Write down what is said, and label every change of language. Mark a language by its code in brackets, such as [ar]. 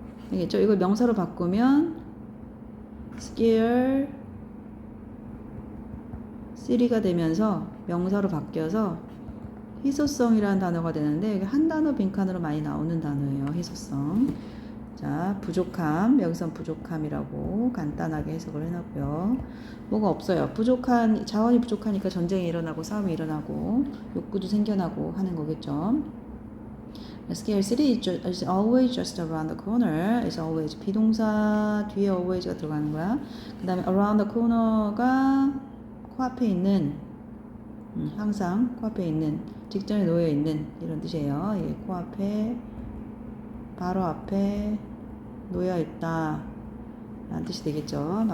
[ko] 알겠죠? 이걸 명사로 바꾸면 scarce, city가 되면서 명사로 바뀌어서 희소성이라는 단어가 되는데 이게 한 단어 빈칸으로 많이 나오는 단어예요. 희소성. 자, 부족함, 여기선 부족함이라고 간단하게 해석을 해놨고요. 뭐가 없어요. 자원이 부족하니까 전쟁이 일어나고 싸움이 일어나고 욕구도 생겨나고 하는 거겠죠. [en] Scarcity is always just around the corner. is always [ko] 비동사 뒤에 always가 들어가는 거야. 그 다음에 [en] around the corner [ko] 가 코앞에 있는 항상 코앞에 있는 직전에 놓여 있는 이런 뜻이에요. 예, 코앞에 바로 앞에 놓여 있다 라는 뜻이 되겠죠.